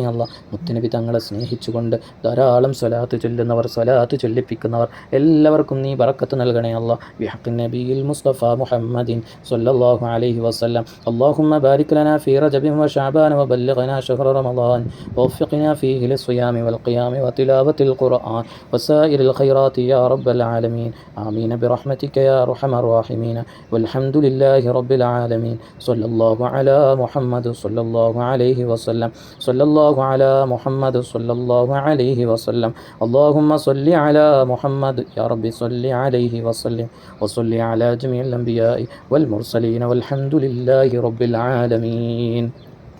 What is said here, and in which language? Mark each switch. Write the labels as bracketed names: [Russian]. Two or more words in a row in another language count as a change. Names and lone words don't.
[Malayalam] അല്ലാ മുത്തുനബി തങ്ങളെ സ്നേഹിച്ചുകൊണ്ട് ധാരാളം സ്വലാത്ത് ചൊല്ലുന്നവർ സ്വലാത്ത് ചൊല്ലിപ്പിക്കുന്നവർ എല്ലാവർക്കും നീ ബറക്കത്ത് നൽകണേ [Arabic] الله بحق النبي المصطفى محمد صلى الله عليه وسلم اللهم بارك لنا في رجب وشعبان وبلغنا شهر رمضان ووفقنا فيه للصيام والقيام وتلاوة القرآن وسائر الخيرات يا رب العالمين آمين برحمتك يا أرحم الراحمين والحمد لله رب العالمين صلى الله على محمد صلى الله عليه وسلم صلى الله على محمد صلى الله عليه وسلم اللهم صل على محمد يا رب صل عليه وسلم وصل على جميع الأنبياء والمرسلين والحمد لله رب العالمين